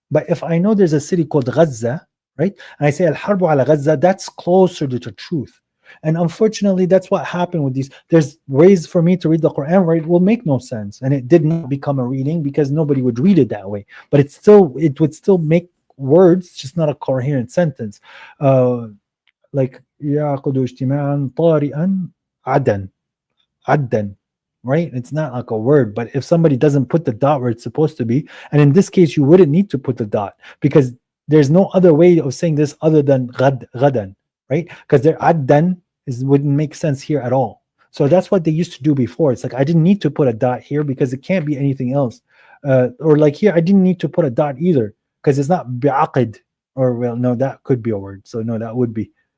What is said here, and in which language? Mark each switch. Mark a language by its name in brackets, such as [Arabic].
[English] But if I know there's a city called Gaza, right, and I say Al-Harbu ala Gaza, that's closer to the truth. And unfortunately, that's what happened with these. There's ways for me to read the Quran where it will make no sense, and it did not become a reading because nobody would read it that way. But it would still make words, just not a coherent sentence. [Arabic] Like يعقد اجتماعا طارئا عدا, right? [English] It's not like a word, but if somebody doesn't put the dot where it's supposed to be, and in this case, you wouldn't need to put the dot because there's no other way of saying this other than gadan, right? Because their addan wouldn't make sense here at all. So that's what they used to do before. It's like I didn't need to put a dot here because it can't be anything else. Or like here, I didn't need to put a dot either because it's not bi'aqid. Or well, no, that could be a word. So no, that would be